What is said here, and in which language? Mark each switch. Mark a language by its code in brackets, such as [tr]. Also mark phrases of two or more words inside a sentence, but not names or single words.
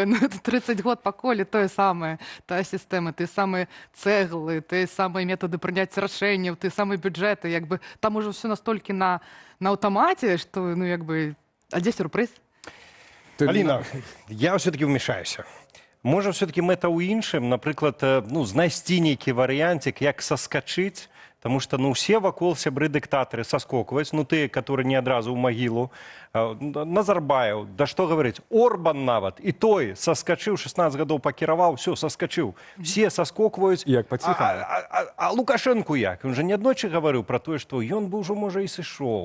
[be] 30 год па коле тое самае, тая сістэма, тыя самыя цэглы, тыя самыя метады прыняцця рашэнняў, тыя самыя бюджэты, там ужо ўсё настолькі на аўтамаце, што, а дзе сюрпрыз? Аліна, [ru] я все-таки вмешаюся. [be] Можа, все-таки мэта ў іншым, напрыклад, знайсці нейкі варыянцік, як саскачыць, [ru] потому что, все [be] вакол сябры-дыктатары соскокваюць, тыя, [ru] которые не [be] адразу ў магілу. Назарбаев, да што говорить, Орбан нават, і той соскочыў, 16 гадоў пакіраваў, все, соскочыў. Все соскокваюць. Як паціхана. [ru] А Лукашенко як? [be] Ён же неаднойчы гаварыў пра тое, што ён бы ўжо, можа, і сышоў.